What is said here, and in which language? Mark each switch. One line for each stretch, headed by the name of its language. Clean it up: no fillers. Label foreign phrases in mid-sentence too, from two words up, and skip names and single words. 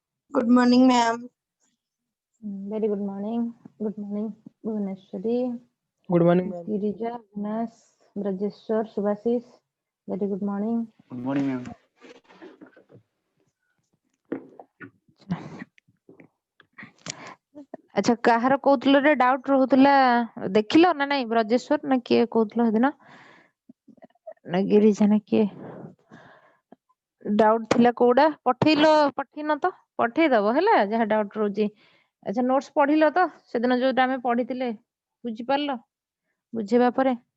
English: Good morning, ma'am. Very good morning. Good morning, Bhuvaneshwari, Good morning, ma'am. Girija, Vinas, Brajeshwar, Subhasis. Very good morning. Good morning, ma'am.
Odia: अच्छा काହାର କହୁଥିଲ ରେ ଡାଉଟ ରହୁଥିଲା ଦେଖିଲ ନା ନାଇଁ ବ୍ରଜେଶ୍ଵର ନା କିଏ କହୁଥିଲ ସେଦିନ ନା ଗିରିଜା ନା କିଏ ଡାଉଟ ଥିଲା କୋଉଟା ପଠେଇନ ତ ପଠେଇଦବ ହେଲା ଯାହା ଡାଉଟ ରହୁଛି ଆଚ୍ଛା ନୋଟ୍ସ ପଢିଲ ତ ସେଦିନ ଯୋଉଟା ଆମେ ପଢିଥିଲେ ବୁଝିପାରିଲ ବୁଝେଇବା ପରେ